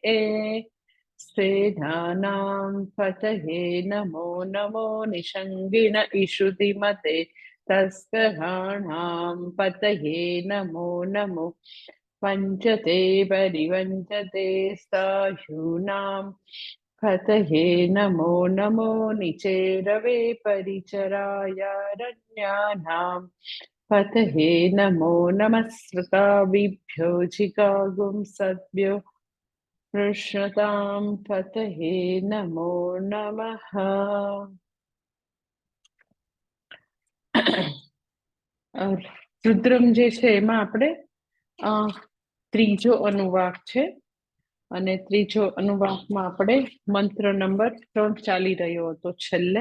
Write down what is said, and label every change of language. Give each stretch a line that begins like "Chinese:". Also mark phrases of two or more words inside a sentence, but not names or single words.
Sanskrit: स्वेधानां पतये नमो नमो निषङ्गिण इषुधिमते तस्कराणां पतये नमो नमो पञ्चते परिवञ्चते स्थायूनां पतये नमो नमो निचेरवे परिचरायारण्यानां पतये नमो नमः श्रुताविभ्यो जिगागुं सद्भ्यो कृष्णतां पतये नमो नमः।
Gujarati: રુદ્રમ જે છે એમાં આપણે ત્રીજો અનુવાક છે અને ત્રીજો અનુવાકમાં આપણે મંત્ર નંબર 3 ચાલી રહ્યો હતો છેલ્લે.